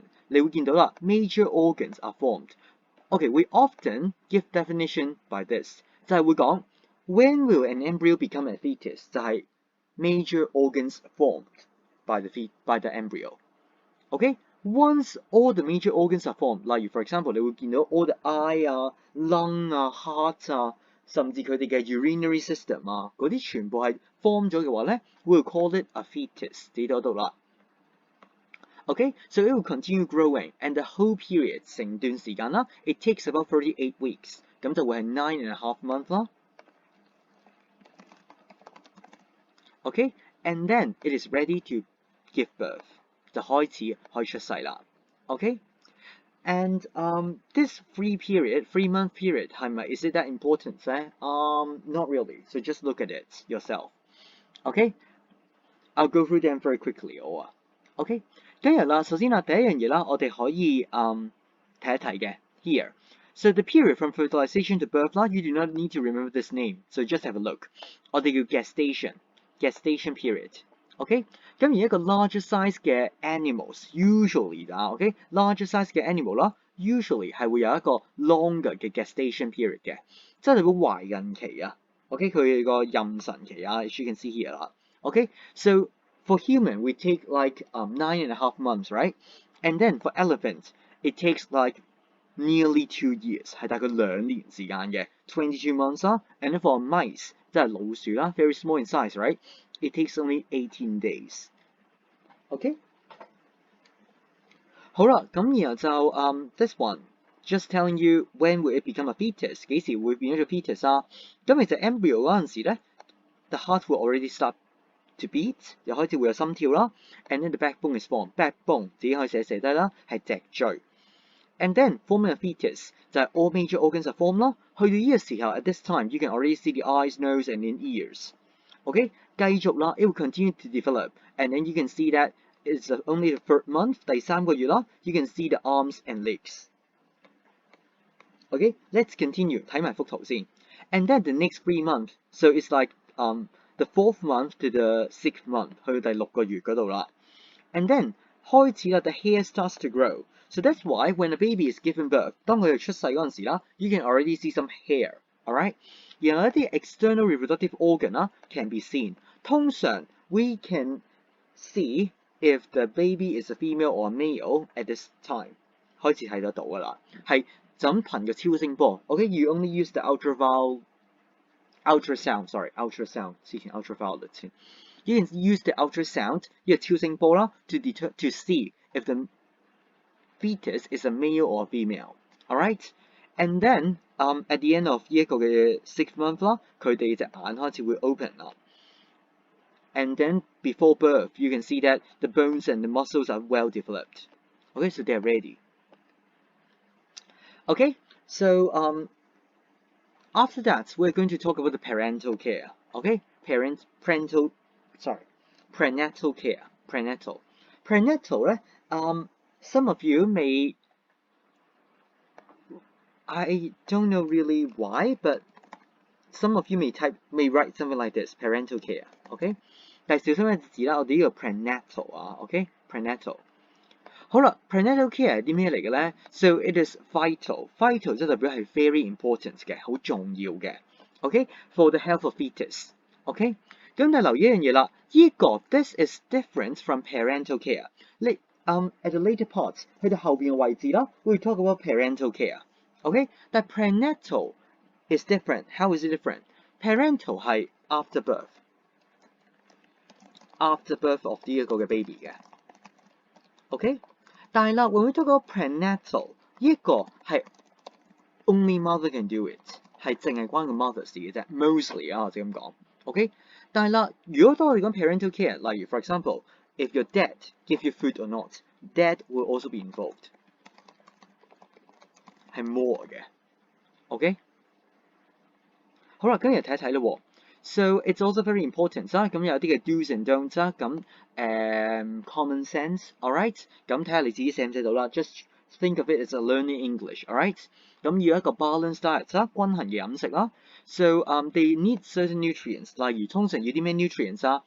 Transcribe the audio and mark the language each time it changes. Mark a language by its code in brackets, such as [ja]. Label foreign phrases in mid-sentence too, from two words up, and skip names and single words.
[yue] 你會見到啦 [en] ，major organs are formed. Okay, we often give definition by this， [yue] 就係會講 [en] when will an embryo become a fetus？就係 major organs formed by the embryo. Okay, once all the major organs are formed，例如 for example， [yue] 你會見到 [en] all the eye [yue] 啊、lung 啊、heart 啊，甚至佢哋嘅 [en] urinary system [yue] 啊，嗰啲全部係 form 咗嘅話咧 ， [en] we'll call it a fetus。 [yue] 記到度啦。 [en] Okay, so it will continue growing, and the whole period [yue] 成段時間啦 [en] ，it takes about 38 weeks， [yue] 咁就會係 [en] 9.5 months 啦。Okay, and then it is ready to give birth， [yue] 就開始可以出世啦。 [en] Okay, and this 3-month period [yue] 係咪 [en] is it that important 咧？Not really. So just look at it yourself. Okay, I'll go through them very quickly. Okay. [yue] 今日啦，首先啦，第一樣嘢啦，我哋可以睇一睇嘅 here. [en] So the period from fertilization to birth 啦 ，you do not need to remember this name, so just have a look. [yue] 我哋叫 [en] gestation period. [yue] OK， 咁而一個 [en] larger size [yue] 嘅 [en] animals usually [yue] 啦 ，OK [en] larger size [yue] 嘅 animal 啦 ，usually 係會有一個 longer 嘅 [en] gestation period [yue] 嘅，即係代表懷孕期啊。OK， 佢個妊娠期啊 ， [en] as you can see here [yue] 啦。OK， [en] so for human, we take like 9.5 months, right? And then for elephant, it takes like nearly 2 years, [yue] 係大概2年時間嘅 [en] 22 months [yue] 啦。 [en] And then for mice, [yue] 即係老鼠啦 [en] ，very small in size, right? It takes only 18 days. Okay? [yue] 好啦，咁然後就 [en] this one just telling you when will it become a fetus？ [yue] 幾時會變咗做 fetus 啊？咁其實 embryo 嗰陣時咧 ， [en] the heart will already start to beat， [yue] 又開始會有心跳啦 [en] ，and then the backbone is formed。backbone [yue] 自己可以寫低啦，係脊椎。 [en] And then forming a fetus [yue] 就係 [en] all major organs are formed 啦。 [yue] 去到呢個時候 [en] ，at this time you can already see the eyes, nose and then ears。OK， [yue] 繼續啦 [en] ，it will continue to develop，and then you can see that it's only the 3rd month， [yue] 第3個月啦 [en] ，you can see the arms and legs。OK，let's continue [yue] 睇埋幅圖先。 [en] And then the next 3 months, so it's like the 4th month to the 6th month [yue] 去到第6個月嗰度啦。 [en] And then [yue] 開始啦 [en] the hair starts to grow. So that's why when a baby is given birth， [yue] 當佢哋出世嗰陣時啦 [en] ，you can already see some hair, alright？ [yue] 然後一啲 [en] external reproductive organ 啦 can be seen。通常 we can see if the baby is a female or a male at this time。 [yue] 開始睇得到㗎啦，係就咁憑個超聲波。OK， [en] you only use the ultrasound，之前 ultraviolet 先。You can use the ultrasound [yue] 呢個超聲波啦 [en] to see if the fetus is a male or a female. Alright? And then at the end of [yue] 呢一個嘅 [en] 6th month 啦， [yue] 佢哋隻眼開始會 [en] open 啦。And then before birth, you can see that the bones and the muscles are well developed. Okay, so they're ready. Okay, so after that, we're going to talk about the parental care. Okay, prenatal care. Prenatal 咧，some of you may, I don't know really why, but some of you may write something like this, parental care. [yue] OK， 但係小心一字啦，我哋呢個 prenatal 啊 ，OK prenatal。好啦 ， [en] prenatal care [yue] 係啲咩嚟嘅咧 ？ [en] So it is vital [yue] 即係代表係 [en] very important [yue] 嘅，好重要嘅。OK， [en] for the health of fetus。 [yue] OK， 咁但係留意一樣嘢啦，呢個 [en] this is different from parental care。你at the later parts [yue] 去到後邊嘅位置啦， [en] we talk about parental care。OK， 但 prenatal is different. How is it different? Parental 係 after birth of [yue] 呢一個嘅 [en] baby 嘅。OK。但係啦，when we talk about prenatal， [yue] 呢一個係 [en] only mother can do it， [yue] 係淨係關個 mother 事嘅啫 ，mostly 啊，我就咁講。OK， 但係啦，如果當我哋講 [en] parental care，例如 for example，if your dad give you food or not， dad will also be involved。 [yue] 係 more 嘅。OK， 好啦，咁嚟睇一睇咯。 [en] So it's also very important [yue] 啦，咁有啲嘅 [en] do's and don'ts [yue] 啦，咁 [en] common sense，alright， [yue] 咁睇下你自己寫唔寫到啦。 [en] Just think of it as a learning English，alright， [yue] 咁要一個 [en] balanced diet [yue] 啦，均衡嘅飲食啦。 [en] So they need certain nutrients， [yue] 例如通常要啲咩 nutrients 啊？